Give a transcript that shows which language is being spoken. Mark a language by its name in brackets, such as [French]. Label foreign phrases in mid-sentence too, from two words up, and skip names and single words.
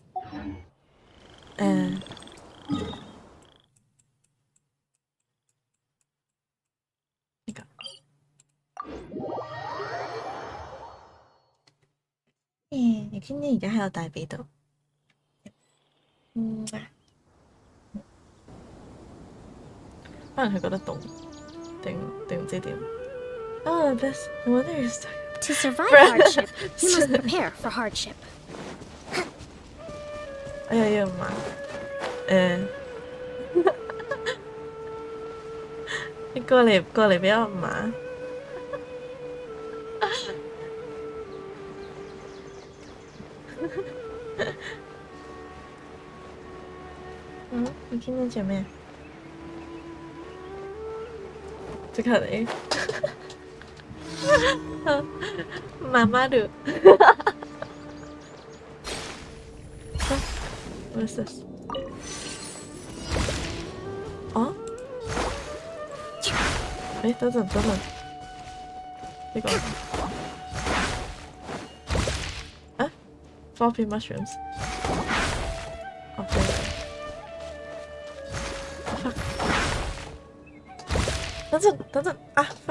[Cantonese] 呢個你知唔知而家喺我大髀度？可能佢覺得凍，定唔知點。 [English] Oh, this weather is. To survive hardship, you must prepare for hardship. [Cantonese] 哎呀呀媽！你過嚟俾我媽。你今天做咩？即刻嚟。媽媽度。 [English] What is this? [Cantonese] 哦？等陣。呢個 [English] floppy mushrooms。 [Cantonese] 對。等陣fuck！